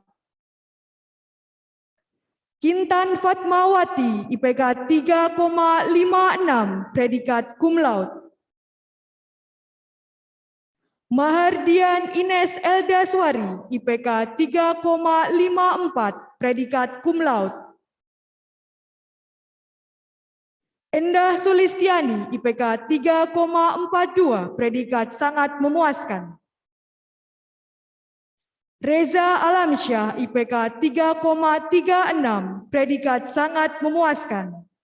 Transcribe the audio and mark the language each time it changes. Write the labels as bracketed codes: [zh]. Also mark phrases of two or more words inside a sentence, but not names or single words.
[id] Kintan Fatmawati, IPK 3,56, predikat [la] cum laude. [id] Mahardian Ines Eldaswari, IPK 3,54, predikat [la] cum laude. [id] Endah Sulistiani, IPK 3,42, predikat sangat memuaskan. Reza Alamsyah, IPK 3,36, predikat sangat memuaskan.